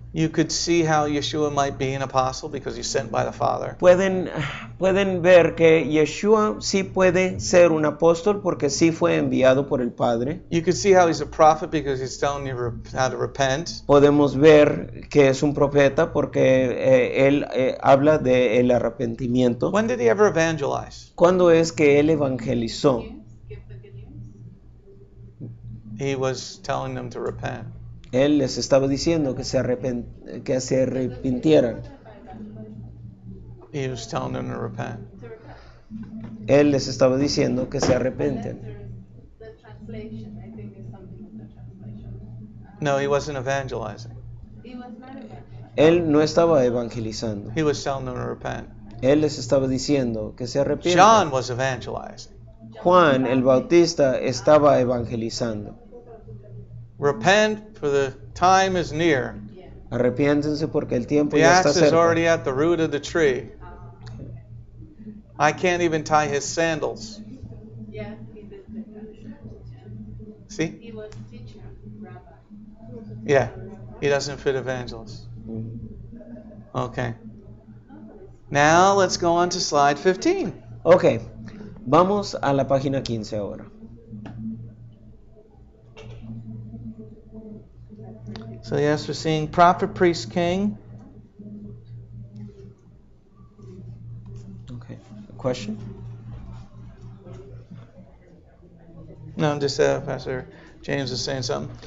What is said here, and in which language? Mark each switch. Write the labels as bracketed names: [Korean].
[English] you could see how Yeshua might be an apostle because he's sent by the Father. [Spanish] pueden ver que Yeshua sí puede ser un apóstol porque sí fue enviado por el Padre. [English] You could see how he's a prophet because he's telling you how to repent. [Spanish] Podemos ver que es un profeta porque él habla del arrepentimiento. [English] When did he ever evangelize? [Spanish] ¿Cuándo es que él evangelizó? [English] Give the good news. He was telling them to repent. [Spanish] Él les estaba diciendo que se arrepintieran. [English] He was telling them to repent. To repent. [Spanish] Él les estaba diciendo que se arrepienten. [English] The translation, I think, is something with the translation. No, he wasn't evangelizing. He was not evangelized. [Spanish] Él no estaba evangelizando. [English] He was telling them to repent. [Spanish] Él les estaba diciendo que se [English] John [Spanish] arrepientan. [English] was evangelizing. [Spanish] Juan el Bautista estaba evangelizando. [English] Repent, for the time is near. [Spanish] Arrepiéntense porque el tiempo [English] The [Spanish] ya está [English] axe is [Spanish] cerca. [English] already at the root of the tree. I can't even tie his sandals. Yeah, he did that. See? He was a teacher, rabbi. Yeah. He doesn't fit evangelist. Okay. Now let's go on to slide 15. [Spanish] Ok, vamos a la página 15 ahora. [English] So yes, we're seeing prophet, priest, king. Okay, question? No, just Pastor James is saying something.